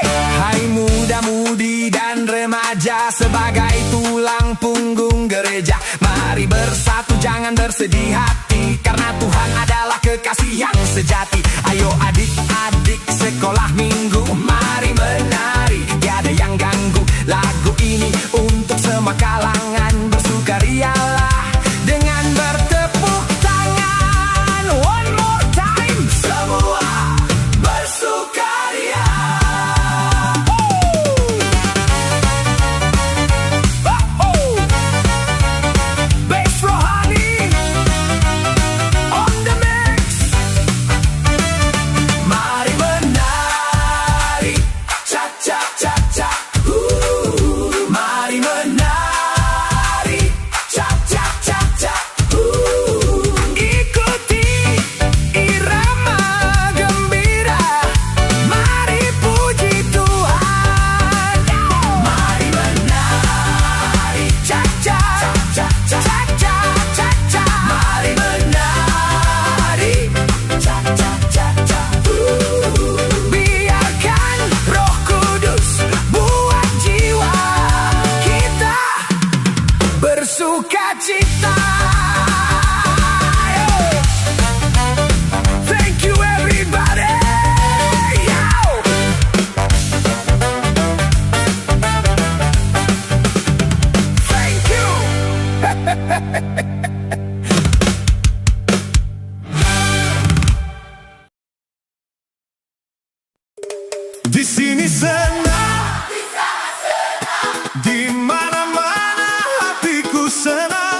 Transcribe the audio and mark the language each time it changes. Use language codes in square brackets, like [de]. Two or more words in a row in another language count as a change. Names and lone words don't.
[id] Hai muda-mudi dan remaja, sebagai tulang punggung gereja, mari bersatu, jangan bersedih hati, karena Tuhan adalah kekasih yang sejati. Ayo adik-adik sekolah minggu, mari menari, tiada yang ganggu. Lagu ini untuk semua kalangan, bersukarialah dengan bertepuk tangan. [en] One more time, [id] semua bersukaria. [en] Bass rohani on the mix. [id] Mari menari cha-cha-cha-cha. Mari menari cha-cha-cha-cha. Ikuti irama gembira, mari puji Tuhan. Mari menari cha-cha-cha-cha-cha. Mari menari cha-cha-cha-cha. Biarkan Roh Kudus buat jiwa kita bersuka cita. [en] Thank you everybody. Yo. Thank you. [id] Di sini senang, di mana-mana hatiku senang.